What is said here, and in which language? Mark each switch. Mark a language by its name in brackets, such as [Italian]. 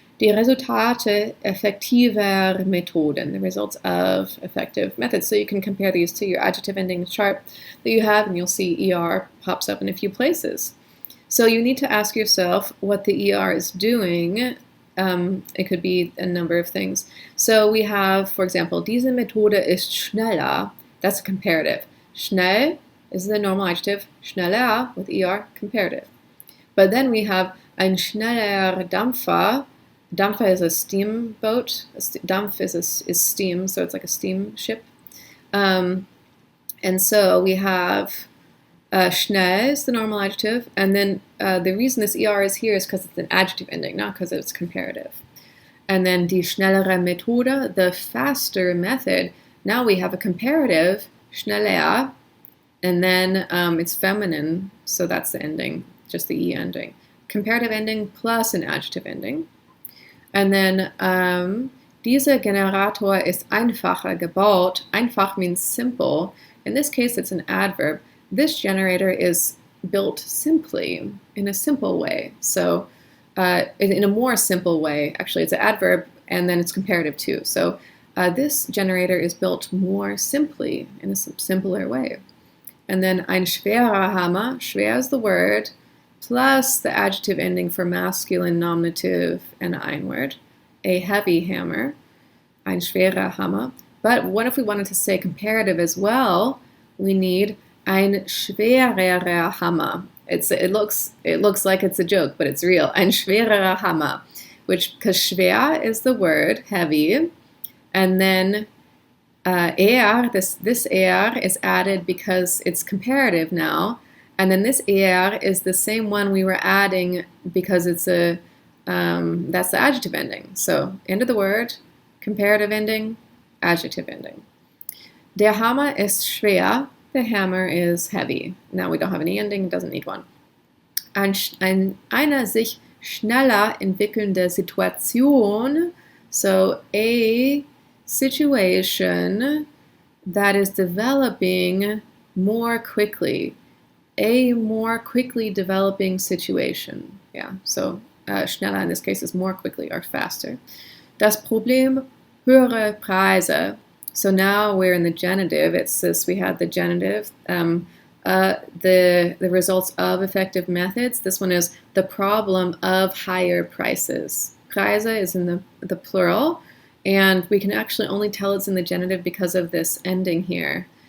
[German] Die Resultate effektiver Methoden, [English] the results of effective methods. So you can compare these to your adjective ending chart that you have, and you'll see er pops up in a few places. So you need to ask yourself what the er is doing. It could be a number of things. So we have, for example, [German] diese Methode ist schneller. [English] That's a comparative. Schnell is the normal adjective. Schneller with er, comparative. But then we have [German] ein schneller Dampfer. [English] Dampfer is a steamboat. Dampf is steam, so it's like a steamship. And so we have schnell is the normal adjective, and then the reason this er is here is because it's an adjective ending, not because it's comparative. And then [German] die schnellere Methode, [English] the faster method. Now we have a comparative, schneller, and then it's feminine, so that's the ending, just the e ending. Comparative ending plus an adjective ending. And then [German] dieser Generator ist einfacher gebaut. [English] Einfach means simple. In this case, it's an adverb. This generator is built simply, in a simple way. So in a more simple way, actually, it's an adverb, and then it's comparative too. So this generator is built more simply, in a simpler way. And then [German] ein schwerer Hammer, [English] schwer is the word, plus the adjective ending for masculine nominative and ein word, a heavy hammer, ein schwerer Hammer. But what if we wanted to say comparative as well? We need [German] ein schwererer Hammer. [English] It looks like it's a joke, but it's real. [German] Ein schwererer Hammer, [English] because schwer is the word heavy, and then this is added because it's comparative now. And then this is the same one we were adding because it's that's the adjective ending. So end of the word, comparative ending, adjective ending. [German] Der Hammer ist schwer. [English] The hammer is heavy. Now we don't have any ending, doesn't need one. [German] Eine sich schneller entwickelnde Situation. [English] So a situation that is developing more quickly. A more quickly developing situation. Yeah, so schneller in this case is more quickly or faster. [German] Das Problem, höhere Preise. [English] So now we're in the genitive. It's this, we had the genitive, the results of effective methods. This one is the problem of higher prices. Preise is in the plural, and we can actually only tell it's in the genitive because of this ending here.